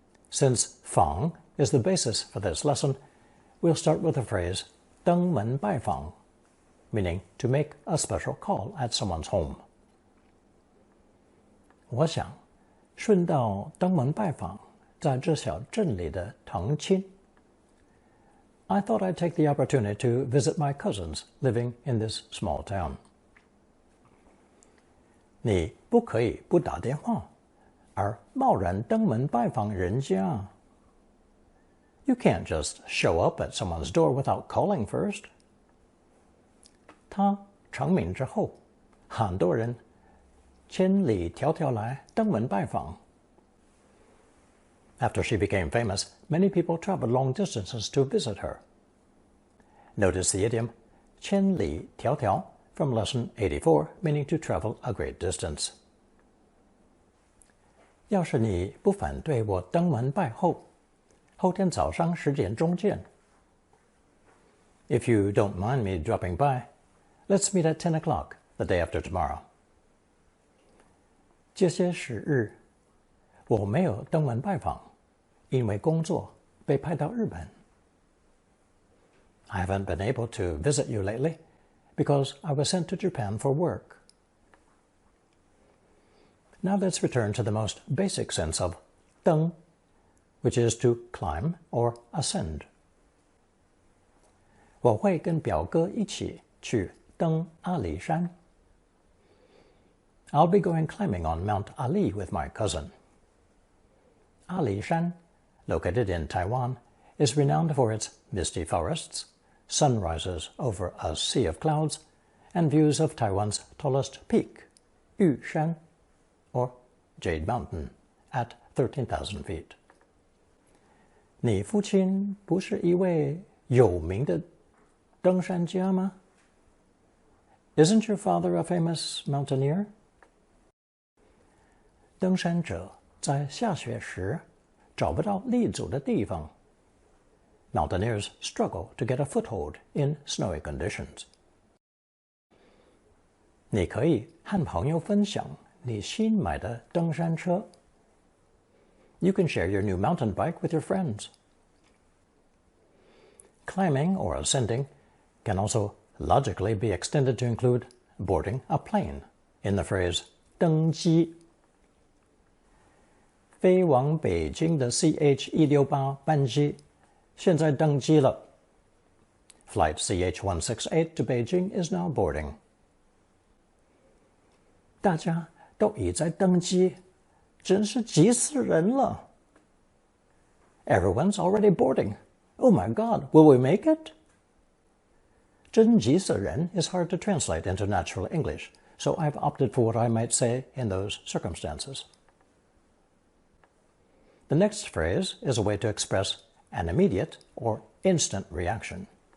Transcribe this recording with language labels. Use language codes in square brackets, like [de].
[en] Since 访 is the basis for this lesson, we'll start with the phrase 登门拜访, meaning to make a special call at someone's home. [zh] 我想顺道登门拜访在这小镇里的堂亲。 [en] I thought I'd take the opportunity to visit my cousins living in this small town. [zh] 你不可以不打电话而贸然登门拜访人家。 [en] You can't just show up at someone's door without calling first. [zh] 他成名之后，很多人千里迢迢来登门拜访。 [en] After she became famous, many people traveled long distances to visit her. Notice the idiom 千里迢迢 from lesson 84, meaning to travel a great distance. [zh] 要是你不反对我登门拜候，后天早上10点钟见。 [en] If you don't mind me dropping by, let's meet at 10 o'clock the day after tomorrow. [zh] 这些时日，我没有登门拜访，因为工作被派到日本。 [en] I haven't been able to visit you lately because I was sent to Japan for work. Now let's return to the most basic sense of 登, which is to climb or ascend. [zh] 我会跟表哥一起去登阿里山。 [en] I'll be going climbing on Mount Ali with my cousin. Ali Shan, located in Taiwan, is renowned for its misty forests, sunrises over a sea of clouds, and views of Taiwan's tallest peak, Yushan, or Jade Mountain, at 13,000 feet. [zh] 你父亲不是一位有名的登山家吗？ [en] Isn't your father a famous mountaineer? [zh] 登山者在下雪时找不到立足的地方， [en] mountaineers struggle to get a foothold in snowy conditions. [zh] 你可以和朋友分享你新买的登山车。 [en] You can share your new mountain bike with your friends. Climbing or ascending can also logically be extended to include boarding a plane in the phrase 登机。 [zh] 飞往北京的 CH-168 班机现在登机了。 [en] Flight CH-168 to Beijing is now boarding. [zh] 大家都已在登机，真是急死人了。 [en] Everyone's already boarding. Oh my God, will we make it? [zh] 真急死人 [en] is hard to translate into natural English, so I've opted for what I might say in those circumstances. The next phrase is a way to express an immediate or instant reaction.